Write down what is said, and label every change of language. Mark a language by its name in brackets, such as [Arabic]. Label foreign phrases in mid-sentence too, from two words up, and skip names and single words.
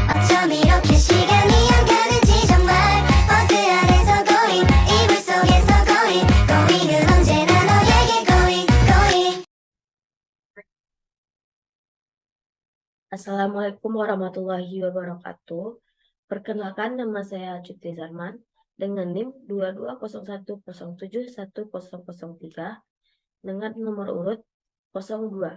[Korean] 어쩜 이렇게 시간이 안 가는지 정말 버스 안에서 going 이불 속에서 going은 언제나 너에게 going. [Arabic] السلام عليكم ورحمة الله وبركاته. [Indonesian] Perkenalkan, nama saya Cuti Zarman dengan NIM 2201071003 dengan nomor urut 02.